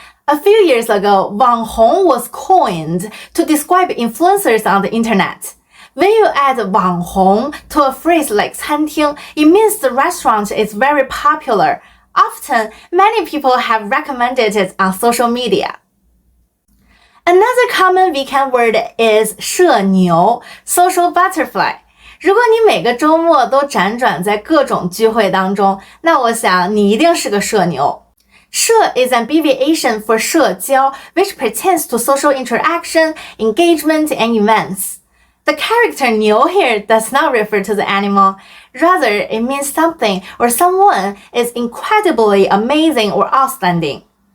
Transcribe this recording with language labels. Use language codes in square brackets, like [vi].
[en] A few years ago, 网红 was coined to describe influencers on the internet.When you add 网红 to a phrase like 餐厅, it means the restaurant is very popular. Often, many people have recommended it on social media. Another common weekend word is 社牛 social butterfly. [zh] 如果你每个周末都辗转在各种聚会当中，那我想你一定是个社牛。 [en] 社 is an abbreviation for 社交, which pertains to social interaction, engagement, and events.The character 牛 here does not refer to the animal. Rather, it means something or someone is incredibly amazing or outstanding.